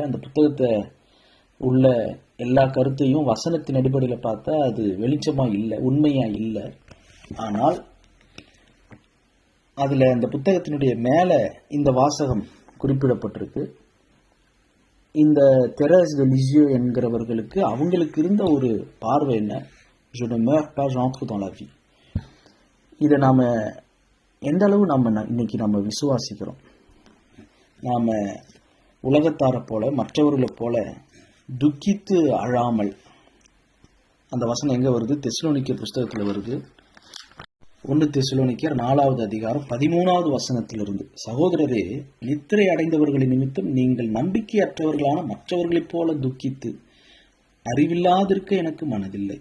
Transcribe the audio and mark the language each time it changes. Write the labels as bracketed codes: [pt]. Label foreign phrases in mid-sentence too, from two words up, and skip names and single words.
[ta] அந்த புத்தகத்தை உள்ள எல்லா கருத்தையும் வசனத்தின் அடிப்படையில் பார்த்தா அது வெளிச்சமாக இல்லை, உண்மையாக இல்லை. ஆனால் அதில் அந்த புத்தகத்தினுடைய மேலே இந்த வாசகம் குறிப்பிடப்பட்டிருக்கு. இந்த தெரேஸ் டு லிசியோ என்கிறவர்களுக்கு அவங்களுக்கு இருந்த ஒரு பார்வை என்ன, [fr] je ne meurs pas, j'entre dans la vie. [ta] இதை நாம் எந்த அளவு இன்னைக்கு நம்ம விசுவாசிக்கிறோம்? நாம் உலகத்தாரை போல, மற்றவர்களை போல துக்கித்து அழாமல், அந்த வசனம் எங்கே வருது? தெசலோனிக்கேயர் புஸ்தகத்தில் வருது. 1 தெசலோனிக்கேயர் 4வது அதிகாரம் 13வது வசனத்திலிருந்து, சகோதரரே, நித்திரை அடைந்தவர்களின் நிமித்தம் நீங்கள் நம்பிக்கையற்றவர்களான மற்றவர்களைப் போல துக்கித்து அறிவில்லாதிருக்க எனக்கு மனதில்லை.